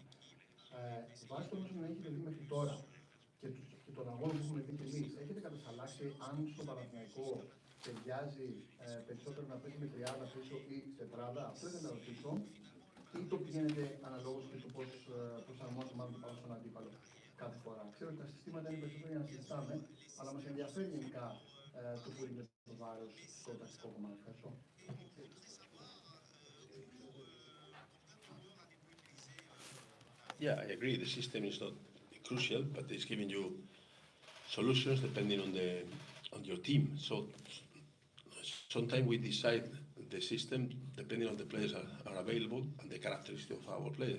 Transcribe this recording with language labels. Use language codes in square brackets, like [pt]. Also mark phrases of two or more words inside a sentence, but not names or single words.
[el] Βάσει των όσων έχετε δει μέχρι τώρα και των αγώνων που έχουμε δει και εμείς, έχετε κατασταλάξει αν στο Παναθηναϊκό ταιριάζει περισσότερο να παίζει με τριάδα πίσω ή τετράδα? Αυτό ήθελα να ρωτήσω. Ή το πηγαίνετε αναλόγως και το πώς προσαρμόζεται μάλλον πάνω στον αντίπαλο κάθε φορά? Ξέρω ότι τα συστήματα είναι περισσότερο για να συζητάμε, αλλά μας ενδιαφέρει γενικά το που είναι το βάρος στο τακτικό κομμάτι. Ευχαριστώ. [en] Yeah, I agree. The system is not crucial, but it's giving you solutions depending on your team. So sometimes we decide the system depending on the players are available and the characteristics of our players.